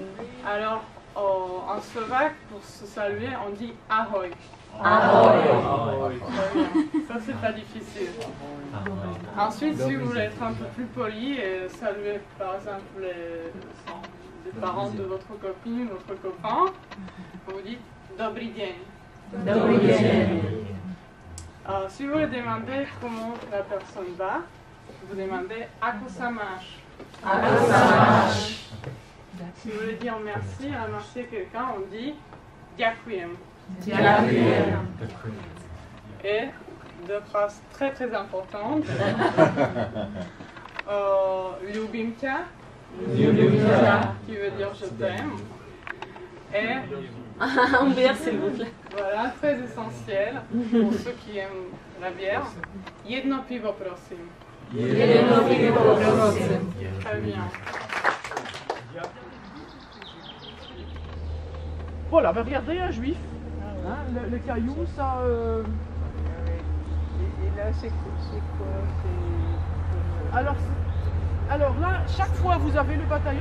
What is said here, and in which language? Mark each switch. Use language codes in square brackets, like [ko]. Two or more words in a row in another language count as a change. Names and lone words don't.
[fr] Alors, en slovaque, pour se saluer, on dit ahoj. Ahoj. Ça, c'est pas difficile. Ensuite, si vous voulez être un peu plus poli et saluer, par exemple, les parents de votre copine, votre copain, vous dites [sk] dobrý deň. Dobrý deň. [fr] Si vous voulez demander comment la personne va, vous demandez [sk] ako sa máš. Ako sa máš. [fr] Si vous voulez dire merci, remercier quelqu'un, on dit ďakujem. Ďakujem. Et deux phrases très très importantes. [sk] Ľúbim ťa. Ľúbim ťa. [fr] Qui veut dire je t'aime. Et un verre s'il vous plaît. Voilà, très essentiel pour ceux qui aiment la bière. [sk] Jedno pivo prosím. Jedno pivo prosím. [fr] Très bien. Voilà, ben regardez un juif. Hein, le caillou, ça. Et là, c'est quoi? Alors là, chaque fois vous avez le bataillon.